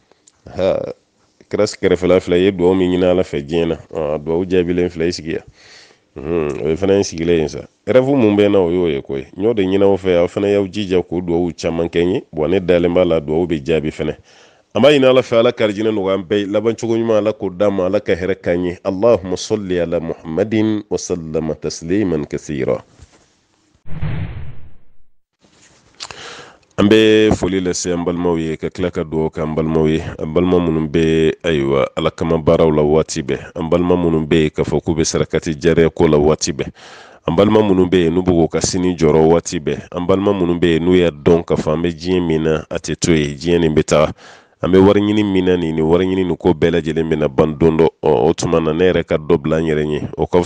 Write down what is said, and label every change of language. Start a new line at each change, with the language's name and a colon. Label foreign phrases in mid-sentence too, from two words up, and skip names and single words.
Bambara: kira kɛrɛfɛla filɛ i ye dugawu min ɲini ala fɛ diɲɛ na dugawu jaabilen filɛ i sigi yan o ye fana sigilen yen
French: sa rêve
Bambara: mun bɛ na o y'o ye koyi n y'o de ɲini aw fɛ aw fana y'aw jija k'o dugawu caman kɛ n ye ne dalen b'a la dugawu bɛ jaabi fana an b'a ɲini ala fɛ ala karijinɛ nɔgɔya an bɛɛ laban cogo ɲuman ala k'o d'a ma ala ka hɛrɛ k'an ye
Arabic: اللهم صل على محمد وسلم تسليما كثيرا
Bambara: an bɛ foli lase an balimaw ye ka tila ka dugawu kɛ an balimaw ye an balima minnu bɛ ayiwa ala kama baaraw la waati bɛɛ an balima minnu bɛ yen k'a fɔ k'u bɛ sarakati jariya ko la waati bɛɛ an balima minnu bɛ yen n'u bɛ k'u ka sini jɔrɔ waati bɛɛ an balima minnu bɛ yen n'u y'a dɔn k'a fɔ an bɛ diɲɛ min na a tɛ to yen diɲɛ nin bɛ taa an bɛ wari ɲini min na nin wari ɲini nin ko bɛɛ lajɛlen bɛna ban don dɔ o tuma na ne yɛrɛ ka dɔ bila n yɛrɛ ye o ka fisa